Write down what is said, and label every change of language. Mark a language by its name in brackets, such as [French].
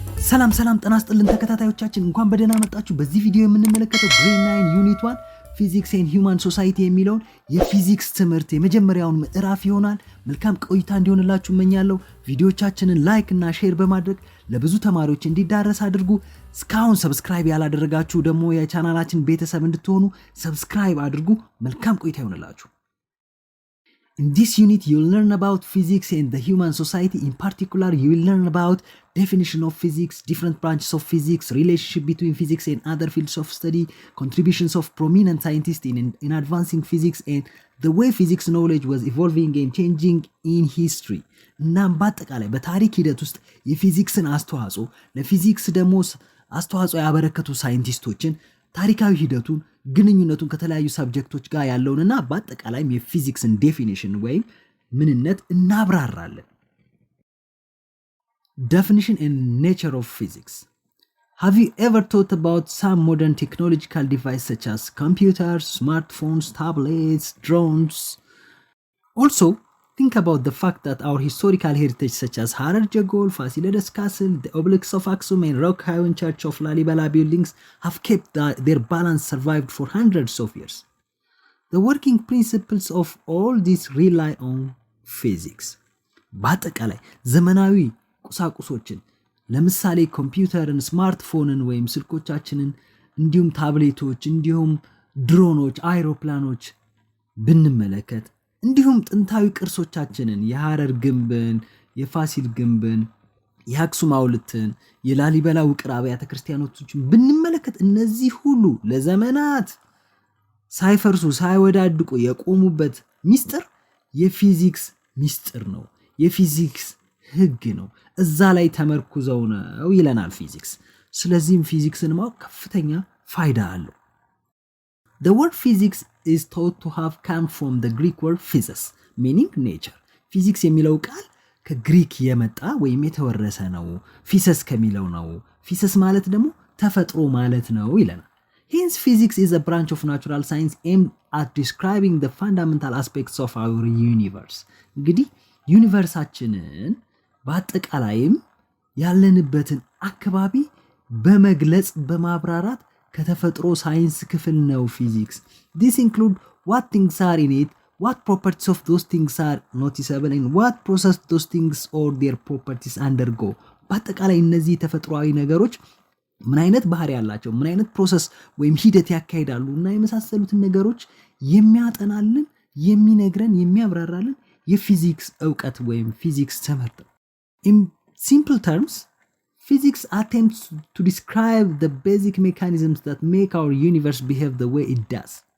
[Amharic] ሰላም ጤና ይስጥልን ተከታታዮቻችን እንኳን በደህና መጣችሁ። በዚህ ቪዲዮ የምንመለከተው ግሬድ 9 ዩኒት 1 ፊዚክስ ኤንድ ሂውማን ሶሳይቲ የሚለውን የፊዚክስ ትምህርት የመጀመሪያውን ምዕራፍ ይሆናል። መልካም ቆይታ እንዲሆንላችሁ እመኛለሁ። ቪዲዮቻችንን ላይክ እና ሼር በማድረግ ለብዙ ተማሪዎች እንዲዳረስ አድርጉ። እስካሁን ሰብስክራይብ ያላደረጋችሁ ደግሞ የቻናላችን ቤተሰብ እንድትሆኑ ሰብስክራይብ አድርጉ። መልካም ቆይታ ይሆንላችሁ። [English] In this unit, you'll learn about physics and the human society. In particular, you will learn about definition of physics, different branches of physics, relationship between physics and other fields of study, contributions of prominent scientists in advancing physics, and the way physics knowledge was evolving and changing in history. [Amharic] እናም በአጠቃላይ በታሪክ ሂደት ውስጥ የፊዚክስን አስተዋጽኦ ለፊዚክስ ደግሞ አስተዋጽኦ ያበረከቱ ሳይንቲስቶችን ታሪካዊ ሂደቱን ግንኙነቱን ከተለያዩ ሰብጀክቶች ጋር ያለውንና በአጠቃላይም የፊዚክስን ዴፊኒሽን ወይም ምንነት እናብራራለን። [English] Definition and nature of physics. Have you ever thought about some modern technological devices such as computers, smartphones, tablets, drones? Also, think about the fact that our historical heritage such as Harar Jagol, Fasilides Castle, the obelisks of Aksum and Rock-hewn Church of Lalibela buildings have kept their balance survived for hundreds of years. The working principles of all this rely on physics. [Amharic] በአጠቃላይ ዘመናዊ ቁሳቁሶችን ለምሳሌ ኮምፒውተርን፣ ስማርትፎንን ወይም ስልኮቻችንን እንዲሁም ታብሌቶች እንዲሁም ድሮኖች፣ አይሮፕላኖች ብንመለከት እንዲሁም ጥንታዊ ቅርሶቻችንን የሐረር ግንብን፣ የፋሲል ግንብን፣ የአክሱም ሐውልትን፣ የላሊበላ ውቅር አብያተ ክርስቲያኖችን ብንመለከት እነዚህ ሁሉ ለዘመናት ሳይፈርሱ ሳይወዳድቁ የቆሙበት ሚስጥር የፊዚክስ ሚስጥር ነው። የፊዚክስ ህግ ነው። እዛ ላይ ተመርኩዘው ነው ይለናል ፊዚክስ። ስለዚህም ፊዚክስን ማወቅ ከፍተኛ ፋይዳ አለው። [English] The word physics is thought to have come from the Greek word physis, meaning nature. [Amharic] Physics የሚለው ቃል ከግሪክ የመጣ ወይም የተወረሰ ነው። ፊሰስ ከሚለው ነው። ፊሰስ ማለት ደግሞ ተፈጥሮ ማለት ነው ይለናል። [English] Hence, physics is a branch of natural science aimed at describing the fundamental aspects of our universe. [Amharic] እንግዲህ ዩኒቨርሳችንን በአጠቃላይም ያለንበትን አካባቢ በመግለጽ በማብራራት ከተፈጥሮ ሳይንስ ክፍል ነው ፊዚክስ። [English] This include what things are in it, what properties of those things are noticeable, and what process those things or their properties undergo. [Amharic] በአጠቃላይ እነዚህ ተፈጥሯዊ ነገሮች ምን አይነት ባህሪ ያላቸው፣ ምን አይነት ፕሮሰስ ወይም ሂደት ያካሂዳሉ እና የመሳሰሉትን ነገሮች የሚያጠናልን፣ የሚነግረን፣ የሚያብራራልን የፊዚክስ ዕውቀት ወይም ፊዚክስ ትምህርት ነው። [English] In simple terms, physics attempts to describe the basic mechanisms that make our universe behave the way it does.